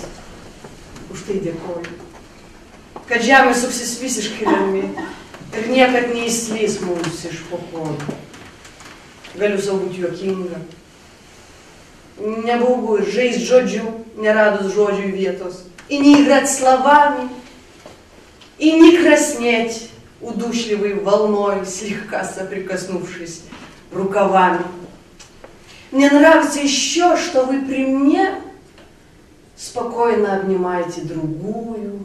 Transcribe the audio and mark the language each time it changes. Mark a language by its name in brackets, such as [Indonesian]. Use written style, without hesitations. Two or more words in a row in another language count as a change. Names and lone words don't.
[Lithuanian] Už tai dėkoju, kad žemė suksis visiškai rami. Ir niekad neįslys mums iš po kojų. Galiu sau būti juokinga. Nebaugu ir žaist žodžiu, нерадус žodžiui vietos. [Russian] И не играть словами, и не краснеть удушливой волной, слегка соприкоснувшись рукавами. Мне нравится еще, что вы при мне спокойно обнимаете другую.